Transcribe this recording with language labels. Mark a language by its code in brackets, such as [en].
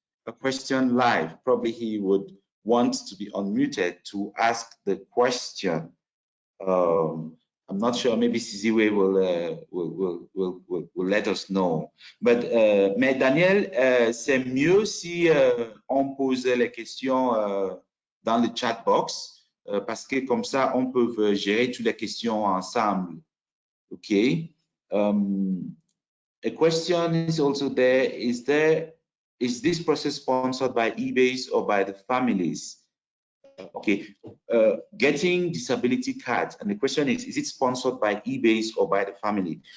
[en] a question live. Probably he would want to be unmuted to ask the question. I'm not sure. Maybe Siziwe will let us know. [fr] But mais Daniel, c'est mieux si on pose les questions dans le chat box parce que comme ça on peut gérer toutes les questions ensemble. [en] Okay. A question is also there. Is this process sponsored by eBASE or by the families? Okay, getting disability cards, and the question is it sponsored by eBASE or by the family?